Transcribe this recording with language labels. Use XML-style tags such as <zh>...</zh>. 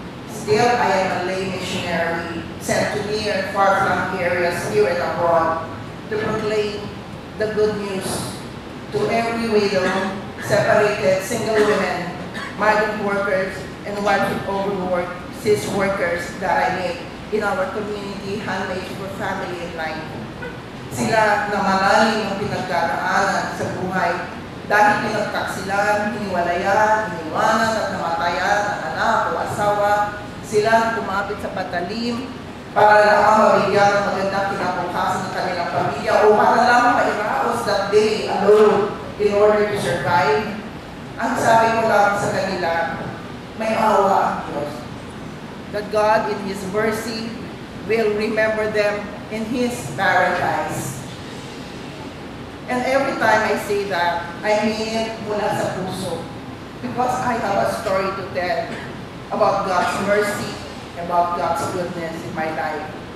<en>Still, I am a lay missionary sent to near and far-flung areas here and abroad to proclaim the good news to every widow, separated, single women, migrant workers, and overworked cis workers that I meet in our community, handmade for family and life.</en> <tl>Sila na malalim ang pinagdaraanan sa buhay dahil pinagtaksilan, hiniwalayan, iniwanan at namatayan ang anak o asawa. Sila kumapit sa patalim para lamang mabigyan ng magandang kinabukasan ng kanilang pamilya o para lamang mairaos</tl> <en>that day alone in order to survive.</en> <tl>Ang sabi ko lang sa kanila, may awa ang Diyos.</tl> <en>That God in His mercy will remember them in His paradise. And every time I say that, I mean it</en> <tl>mula sa puso.</tl> <en>Because I have a story to tell about God's mercy, about God's goodness in my life.</en>